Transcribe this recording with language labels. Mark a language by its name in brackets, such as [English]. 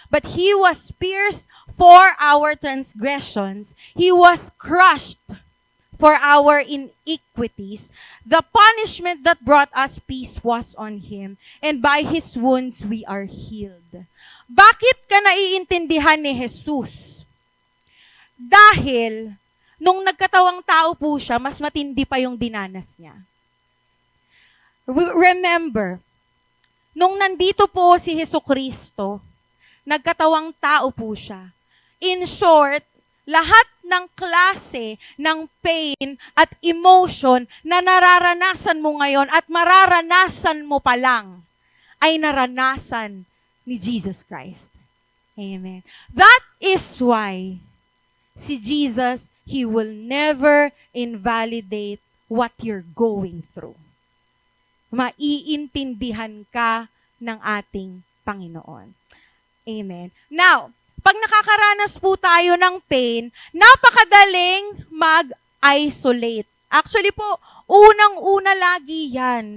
[English] But He was pierced for our transgressions. He was crushed for our iniquities. The punishment that brought us peace was on Him, and by His wounds we are healed. [Filipino] Bakit ka naiintindihan ni Jesus? Dahil, nung nagkatawang tao po siya, mas matindi pa yung dinanas niya. Remember, nung nandito po si Jesucristo, nagkatawang tao po siya. In short, lahat ng klase ng pain at emotion na nararanasan mo ngayon at mararanasan mo pa lang, ay naranasan ni Jesus Christ. Amen. [English] That is why si Jesus, He will never invalidate what you're going through. [Filipino] Maiintindihan ka ng ating Panginoon. Amen. Now, pag nakakaranas po tayo ng pain, napakadaling mag-isolate. Actually po, unang-una lagi yan.